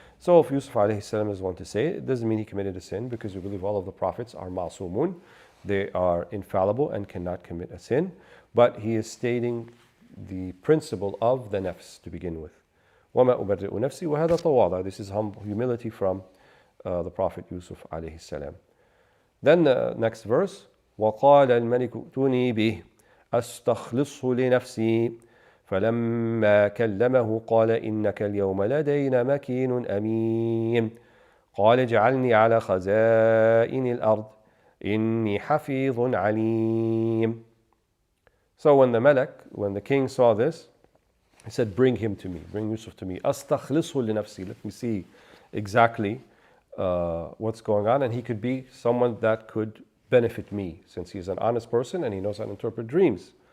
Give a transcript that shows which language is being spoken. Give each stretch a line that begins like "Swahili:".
English: So if Yusuf alayhi salam is one to say it, doesn't mean he committed a sin, because we believe all of the prophets are ma'sumun. They are infallible and cannot commit a sin. But he is stating the principle of the nafs to begin with.
Arabic: وَمَا أُبَرِّئُ نَفْسِي وَهَذَا تَوَاضُعٌ.
English: This is humility from the Prophet Yusuf alayhi salam. Then the next verse,
Arabic: وَقَالَ الْمَلِكُ ائْتُونِي بِهِ أَسْتَخْلِصْهُ لِنَفْسِي فَلَمَّا كَلَّمَهُ قَالَ إِنَّكَ الْيَوْمَ لَدَيْنَا مَكِينٌ أَمِينٌ قَالَ اجْعَلْنِي عَلَى خَزَائِنِ الْأَرْضِ إِنِّي حَفِيظٌ عَلِيمٌ.
English: So when the king saw this, he said, bring him to me, bring Yusuf to me.
Arabic: أَسْتَخْلِصْهُ لِنَفْسِي.
English: Let me see exactly what's going on, and he could be someone that could benefit me, since he's an honest person and he knows how to interpret dreams.